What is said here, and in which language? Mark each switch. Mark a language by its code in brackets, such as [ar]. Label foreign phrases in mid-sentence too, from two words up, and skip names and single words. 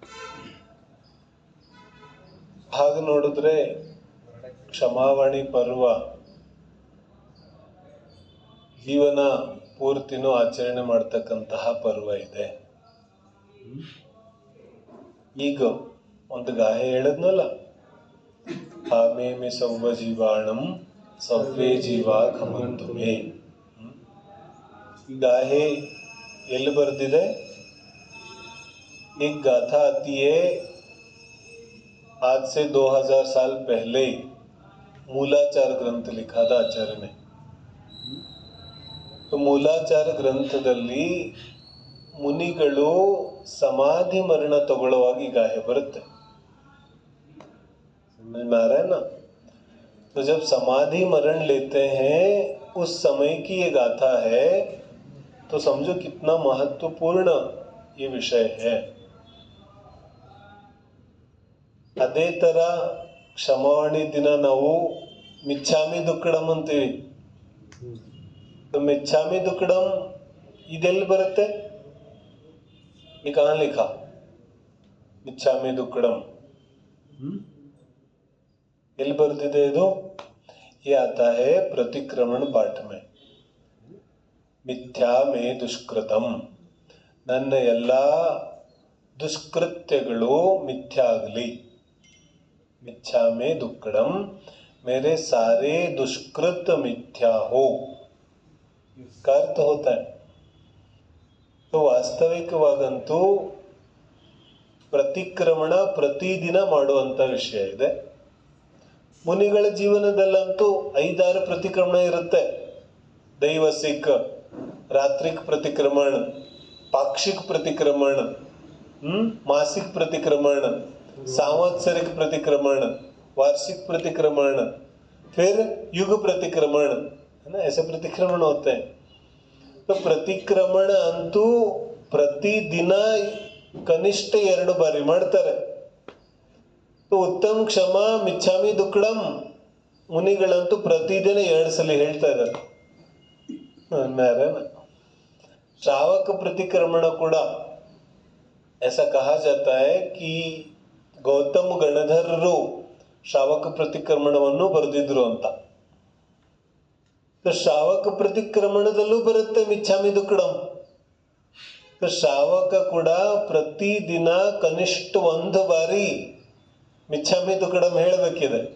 [kn] ಹಾಗೆ ನೋಡಿದ್ರೆ ಕ್ಷಮಾವಣಿ ಪರ್ವ ಜೀವನ ಪೂರ್ತಿನೂ ಆಚರಣೆ ಮಾಡ್ತಕ್ಕಂತಹ ಪರ್ವ ಇದೆ. ಈಗ ಒಂದು ಗಾಯ ಹೇಳದ್ನಲ್ಲ, [pra] ಕಾಮೇಮಿ ಸೌವ ಜೀವಾಣಂ ಸವ್ವೇ ಜೀವ ಖಮಂತು ಮೇ. [kn] ಈ ಗಾಹೆ ಎಲ್ಲಿ ಬರ್ದಿದೆ? [hi] एक गाथा आती है आज से 2000 साल पहले मूलाचार ग्रंथ लिखा था आचार्य ने. [kn] तो ಮೂಲಾಚಾರ ಗ್ರಂಥದಲ್ಲಿ ಮುನಿಗಳು ಸಮಾಧಿ ಮರಣ ತಗೊಳ್ಳುವಾಗ ಈ ಗಾಹೆ ಬರುತ್ತೆ. [hi] समझ में आ रहा है ना? तो जब समाधि मरण लेते हैं उस समय की ये गाथा है, तो समझो कितना महत्वपूर्ण ये विषय है. [kn] ಅದೇ ತರ ಕ್ಷಮಾವಣಿ ದಿನ ನಾವು [pra] ಮಿಚ್ಛಾಮಿ ದುಕ್ಕಡಂ [kn] ಅಂತೀವಿ. [pra] ಮಿಚ್ಛಾಮಿ ದುಕ್ಕಡಂ [kn] ಇದೆಲ್ಲಿ ಬರುತ್ತೆ? ಈ [hi] कहां लिखा [pra] ಮಿಚ್ಛಾಮಿ ದುಕ್ಕಡಂ [kn] ಎಲ್ಲಿ ಬರ್ತಿದೆ ಇದು? [hi] ये आता है प्रतिक्रमण पाठ में. [sa] ಮಿಥ್ಯಾ ಮೇ ದುಷ್ಕೃತಂ, [kn] ನನ್ನ ಎಲ್ಲ ದುಷ್ಕೃತ್ಯಗಳು ಮಿಥ್ಯಾ ಆಗಲಿ. [pra] मिथ्या में दुक्कड़म, [hi] मेरे सारे दुष्कृत मिथ्या हो, इसका अर्थ होता है. [kn] तो ವಾಸ್ತವಿಕವಾಗಂತೂ ಪ್ರತಿಕ್ರಮಣ ಪ್ರತಿದಿನ ಮಾಡುವಂತ ವಿಷಯ ಇದೆ. ಮುನಿಗಳ ಜೀವನದಲ್ಲಂತೂ 5-6 ಪ್ರತಿಕ್ರಮಣ ಇರುತ್ತೆ. ದೈವಸಿಕ, ರಾತ್ರಿಕ್ ಪ್ರತಿಕ್ರಮಣ, ಪಾಕ್ಷಿಕ ಪ್ರತಿಕ್ರಮಣ, [hi] मासिक प्रतिक्रमण, सांवत्सरिक प्रतिक्रमण, वार्षिक प्रतिक्रमण, फिर युग प्रतिक्रमण, है ना? ऐसे प्रतिक्रमण होते हैं. [kn] तो प्रतिक्रमण ಅಂತೂ ಪ್ರತಿದಿನ ಕನಿಷ್ಠ 2 ಬಾರಿ ಮಾಡ್ತಾರೆ. [hi] तो उत्तम क्षमा [pra] मिच्छामि दुक्कडम [kn] ಮುನಿಗಳಂತೂ ಪ್ರತಿದಿನ 2 ಸಲ ಹೇಳ್ತಾ ಇದ್ದಾರೆ. ಶ್ರಾವಕ प्रतिक्रमण ಕೂಡ [hi] ऐसा कहा जाता है कि [kn] ಗೌತಮ ಗಣಧರರು ಶ್ರಾವಕ ಪ್ರತಿಕ್ರಮಣವನ್ನು ಬರೆದಿದ್ರು ಅಂತ. ಶ್ರಾವಕ ಪ್ರತಿಕ್ರಮಣದಲ್ಲೂ ಬರುತ್ತೆ [pra] ಮಿಚ್ಛಾಮಿ ದುಕ್ಕಡಂ. [kn] ಶ್ರಾವಕ ಕೂಡ ಪ್ರತಿದಿನ ಕನಿಷ್ಠ 1 ಬಾರಿ [pra] ಮಿಚ್ಛಾಮಿ ದುಕ್ಕಡಂ [kn] ಹೇಳಬೇಕಿದೆ.